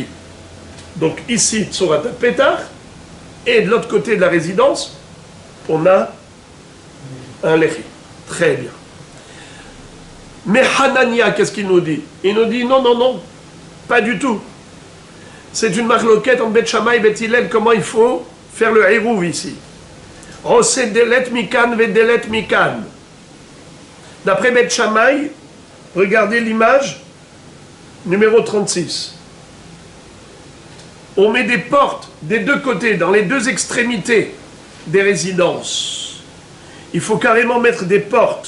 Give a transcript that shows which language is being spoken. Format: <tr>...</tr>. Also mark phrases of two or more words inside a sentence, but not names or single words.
<fr>Donc ici,</fr> <he>צורת פתח,</he> <fr>et de l'autre côté de la résidence, on a un lechi. Très bien. Mais Hanania, qu'est-ce qu'il nous dit? Il nous dit non, non, non, pas du tout. C'est une marloquette entre Bet Shammai et Bet Hillel, comment il faut faire le hérouv ici.</fr> <he>עושה דלת מכאן ודלת מכאן.</he> <fr>D'après Bet Shammai, regardez l'image numéro 36. On met des portes des deux côtés, dans les deux extrémités des résidences. Il faut carrément mettre des portes.</fr>